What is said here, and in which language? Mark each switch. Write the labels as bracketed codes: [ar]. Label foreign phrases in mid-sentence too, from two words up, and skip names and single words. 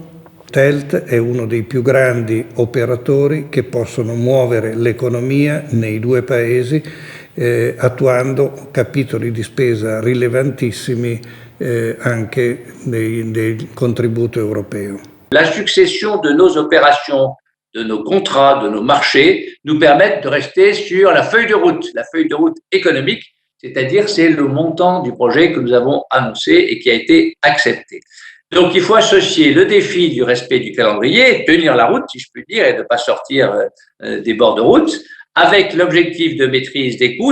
[it] TELT è uno dei più grandi operatori che possono muovere l'economia nei due paesi attuando capitoli di spesa rilevantissimi anche del contributo europeo. [fr] La succession de nos opérations, de nos contrats, de nos marchés nous permettent de rester sur la feuille de route économique, c'est-à-dire c'est le montant du projet que nous avons annoncé et qui a été accepté. Donc il faut associer le défi du respect du calendrier, tenir la route, si je puis dire, et ne pas sortir des bords de route, avec l'objectif de maîtrise des coûts.